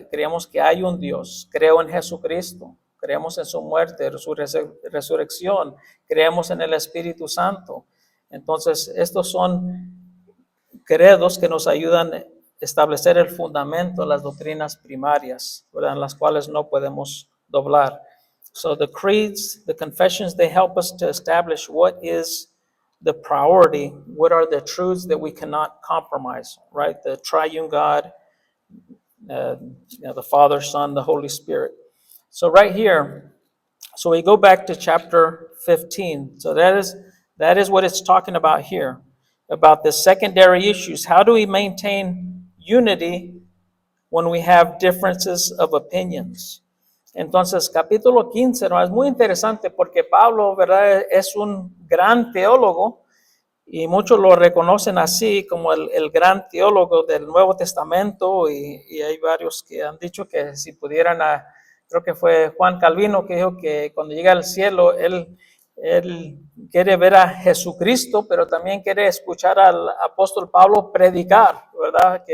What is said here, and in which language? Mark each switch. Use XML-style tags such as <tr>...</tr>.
<es>Creemos que hay un Dios. Creo en Jesucristo. Creemos en su muerte, su resurrección. Creemos en el Espíritu Santo. Entonces, estos son credos que nos ayudan a establecer el fundamento, las doctrinas primarias, ¿verdad? En las cuales no podemos doblar.</es> <en>So the creeds, the confessions, they help us to establish what is the priority, what are the truths that we cannot compromise, right? The triune God, the Father, Son, the Holy Spirit. So right here, so we go back to chapter 15. So that is what it's talking about here, about the secondary issues. How do we maintain unity when we have differences of opinions?</en> <es>Entonces, capítulo 15, ¿no? Es muy interesante porque Pablo, ¿verdad? Es un gran teólogo y muchos lo reconocen así como el gran teólogo del Nuevo Testamento y hay varios que han dicho que si pudieran, creo que fue Juan Calvino que dijo que cuando llega al cielo, él quiere ver a Jesucristo, pero también quiere escuchar al apóstol Pablo predicar, ¿verdad?</es>